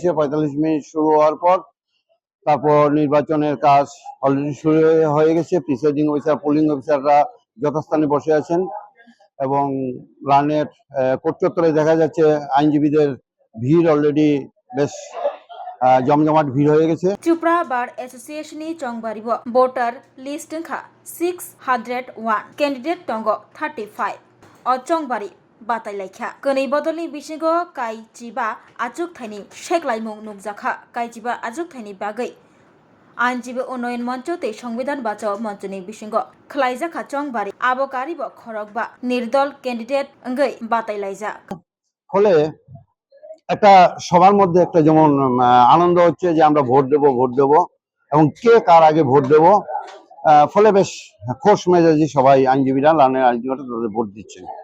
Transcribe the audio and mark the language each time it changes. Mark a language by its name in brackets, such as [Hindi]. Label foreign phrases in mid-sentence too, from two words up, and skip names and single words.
[Bangla] 45 মিনিট শুরু হওয়ার পর তারপর নির্বাচনের কাজ অলরেডি শুরু হয়ে গেছে। প্রিসাইডিং অফিসার, পোলিং অফিসাররা যথাস্থানে বসে আছেন এবং লানের কোর্ট চত্বরে দেখা যাচ্ছে আইনজীবীদের ভিড় অলরেডি বেশ জমজমাট ভিড় হয়ে গেছে। [Kok Borok] Tripura Bar Association ni Chongbaribo voter list kha 601 candidate tongo 35 o Chongbari Batai Laika Koni Bodoli Bishigo Kai Jiba Ajuk Thani Sheklaimung Nukjaka Kai Jiba Ajuk Thani Bagai আইনজীবী উন্নয়ন মঞ্চতে সংবিধান বাঁচাও মঞ্চনি বিসঙ্গ খ্লাইজাখা চংবারি আবকারিব খরকবা নির্দল ক্যান্ডিডেট অঙ্গই বাতাইলাইজা [Bangla] ফলে একটা সবার মধ্যে একটা যেমন আনন্দ হচ্ছে যে আমরা ভোট দেব এবং কে কার আগে ভোট দেব, ফলে বেশ খোশ মেজাজি সবাই আইনজীবীরা লানের আইনজীবীরা তাদের ভোট দিচ্ছেন।